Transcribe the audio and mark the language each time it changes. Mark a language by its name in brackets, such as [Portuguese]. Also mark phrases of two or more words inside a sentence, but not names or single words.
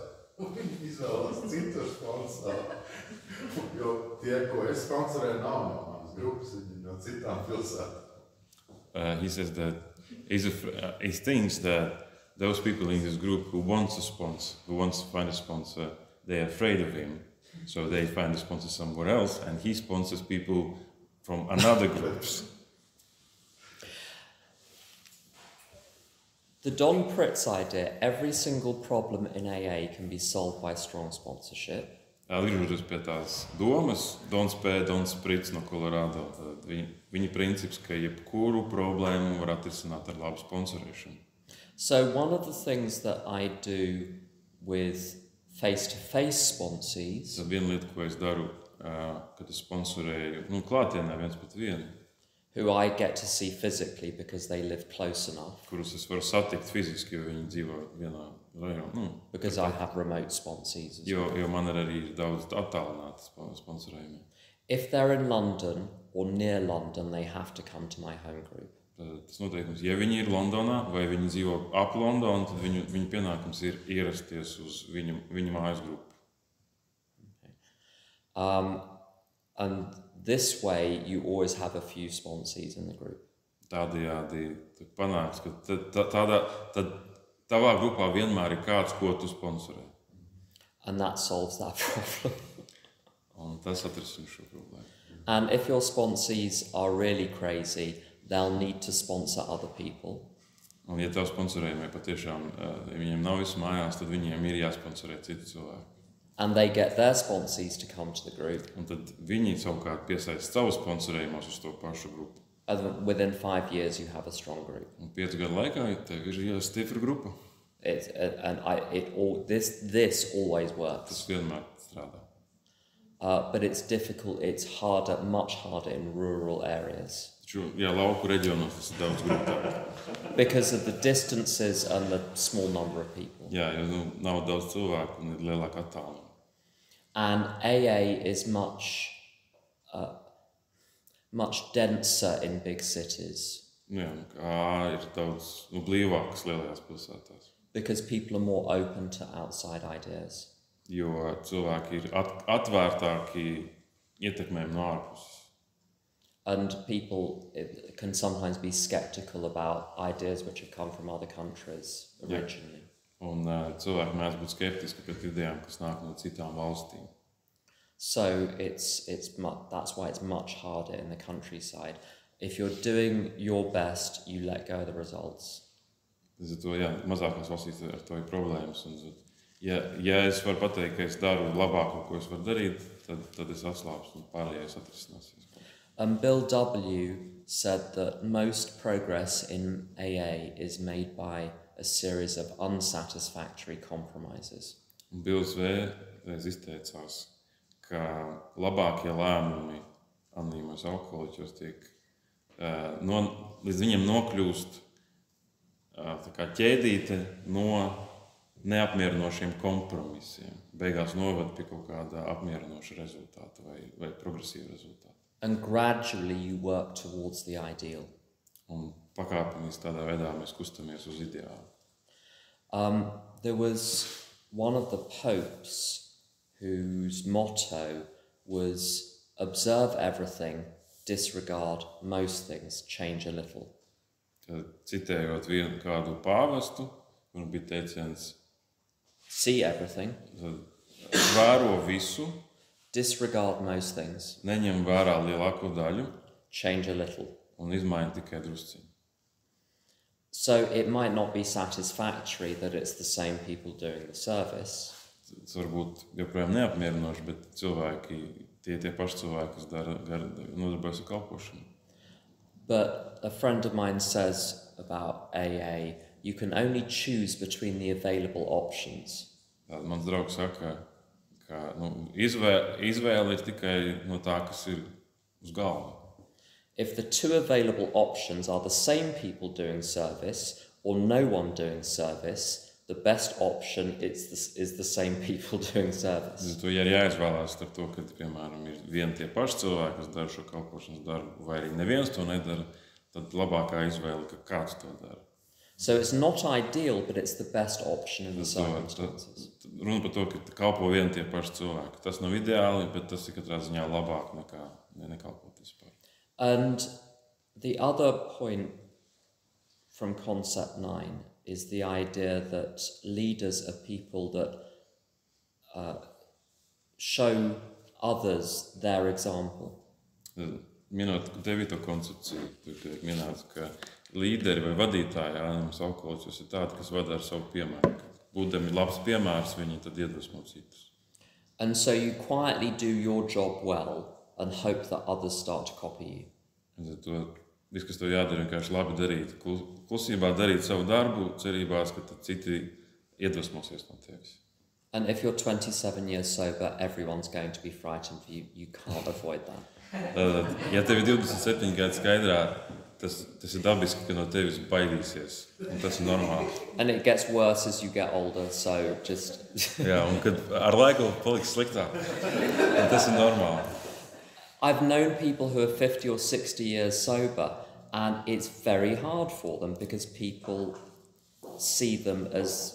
[Latvian] Viņi izvēlas citu sponsoru. Jo tie, ko es sponsorēju, nav no manas grupas, viņi no citām pilsētām. [English] He says that he thinks that those people in his group who wants to find a sponsor, they're afraid of him. So they find a sponsor somewhere else, and he sponsors people from another groups. The Don Pritz idea, every single problem in AA can be solved by strong sponsorship. [Latvian] Atgriežoties pie tās domas, Dons Pritz no Colorado, viņa princips, ka jebkuru problēmu var atrisināt ar labu sponsorēšanu. [English] So one of the things that I do with face-to-face sponsees. [Latvian] Tad viena lieta, ko es daru, kad es sponsorēju, klātienē viens pret vienu, [English] who I get to see physically because they live close enough. [Latvian] Kurus es varu satikt fiziski, jo viņi dzīvo vienā rajonā. [English] Because I have remote sponsees. [Latvian] Jo man arī ir daudz attālināti sponsorējumi. [English] If they're in London or near London, they have to come to my home group. [Latvian] Tas noteikums, ja viņi ir Londonā vai viņi dzīvo ap Londonu, tad viņu pienākums ir ierasties uz viņu mājas grupu. [English] Okay. And this way you always have a few sponsees in the group. [Latvian] Tādējādi panāks, ka tad tavā grupā vienmēr ir kāds, ko tu sponsorē. [English] And that solves that problem. [Latvian] Un tas atrisina šo problēmu. [English] And if your sponsees are really crazy, they'll need to sponsor other people. [Latvian] Un ja tev sponsorējumai patiešām viņiem nav visu mājās, tad viņiem ir jāsponsorē citi cilvēki. [English] And they get their sponsees to come to the group. [Latvian] Un tad viņi savukārt piesaista savus sponsorējumus uz to pašu grupu. [English] And within 5 years you have a strong group. [Latvian] Un 5 gadu laikā tev ir stipra grupa. [English] This always works. [Latvian] Tas vienmēr strādā. [English] But it's difficult, it's harder, much harder in rural areas. [Latvian] Jā, lauku reģionos tas ir daudz grūtāk. [English] Because of the distances and the small number of people. [Latvian] Jā, jo nav daudz cilvēku un ir lielāka attāluma. [English] And AA is much denser in big cities. [Latvian] Jā, ir daudz blīvākas lielajās pilsētās. [English] Because people are more open to outside ideas. [Latvian] Jo cilvēki ir atvērtāki ietekmēm no ārpuses. [English] And people can sometimes be skeptical about ideas which have come from other countries originally. Yeah. [Latvian] Un cilvēki mēdz būt skeptiski pret idejām, kas nāk no citām valstīm. [English] So that's why it's much harder in the countryside. If you're doing your best, you let go of the results. [Latvian] Zato, jā, mazākās valstīs ar to ir problēmas. Un, ja es varu pateikt, ka es daru labāko, ko es varu darīt, tad es atslābstu un pārējais atrisināsies. [English] Bill W. said that most progress in AA is made by a series of unsatisfactory compromises. [Latvian] Un Bills V. izteicās, ka labākie lēmumi anonīmos alkoholiķos tiek līdz viņiem nokļūst tā kā ķēdīte no neapmierinošiem kompromisiem. Beigās noved pie kaut kāda apmierinoša rezultāta vai progresīva rezultāta. [English] And gradually you work towards the ideal. [Latvian] Un pakāpeniski tādā veidā mēs kustamies uz ideālu. [English] There was one of the popes whose motto was observe everything, disregard most things, change a little. [Latvian] Tad, citējot vienu kādu pāvestu, kur bija teiciens [English] see everything, [Latvian] vēro visu, [English] disregard most things, [Latvian] neņem vērā lielāko daļu, [English] change a little. [Latvian] Un izmaina tikai drusciņu. [English] So it might not be satisfactory that it's the same people doing the service. [Latvian] Tas varbūt joprojām neapmierinoši, bet cilvēki, tie paši cilvēki, kas nodarbojas ar kalpošanu. [English] But a friend of mine says about AA, you can only choose between the available options. [Latvian] Tātad mans draugs saka, ka izvēle ir tikai no tā, kas ir uz galva. [English] If the two available options are the same people doing service or no one doing service, the best option is the same people doing service. [Latvian] To ja ir jāizvēlās starp to, ka, piemēram, ir vieni tie paši cilvēki, kas dara šo kalpošanas darbu, vai arī neviens to nedara, tad labākā izvēle, ka kāds to dara. [English] So it's not ideal, but it's the best option in the circumstances. [Latvian] Runa par to, ka kalpo vieni tie paši cilvēki. Tas nav ideāli, bet tas ir katrā ziņā labāk nekā nekalpot vispār. [English] And the other point from concept 9 is the idea that leaders are people that show others their example. [Latvian] Minot 9. koncepciju, tur tiek minēts, ka līderi vai vadītāji, anonīms alkoholiķos, ir tādi, kas vada ar savu piemēru. Būdami labs piemērs, viņi tad iedvesmo citus. [English] And so you quietly do your job well and hope that others start to copy you. [Latvian] Viss, kas tev jādara, vienkārši labi darīt, klusībā darīt savu darbu, cerībās, ka citi iedvesmosies no tevis. [English] And if you're 27 years sober, everyone's going to be frightened for you. You can't avoid that. [Latvian] Ja tev ir 27 gadi skaidrā, tas ir dabiski, ka no tevis baidīsies. Un tas ir normāli. [English] And it gets worse as you get older, so just... [Latvian] Jā, un kad ar laiku paliks sliktāk. Un tas ir normāli. [English] I've known people who are 50 or 60 years sober, and it's very hard for them because people see them as...